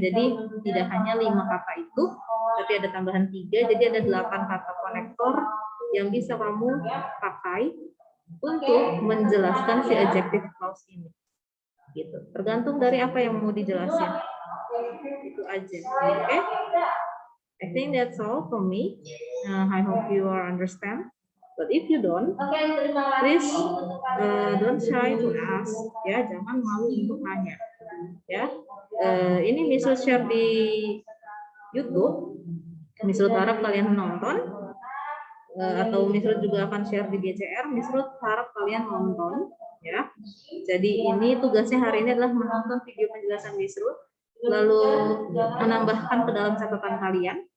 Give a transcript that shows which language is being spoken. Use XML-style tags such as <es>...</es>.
<id>Jadi tidak hanya 5 kata itu, tapi ada tambahan 3. Jadi ada 8 kata konektor yang bisa kamu pakai untuk menjelaskan si adjective clause ini. Gitu. Tergantung dari apa yang mau dijelasin. Itu aja. Oke?</id> <en>I think that's all from me. I hope you are understand. But if you don't, please don't shy to ask.</en> <id>Ya, jangan malu untuk nanya. Ya, ini misal share di YouTube. Misal harap kalian nonton. atau Misrut juga akan share di GCR. Misrut harap kalian nonton ya. Jadi ini tugasnya hari ini adalah menonton video penjelasan Misrut, lalu menambahkan ke dalam catatan kalian.</id>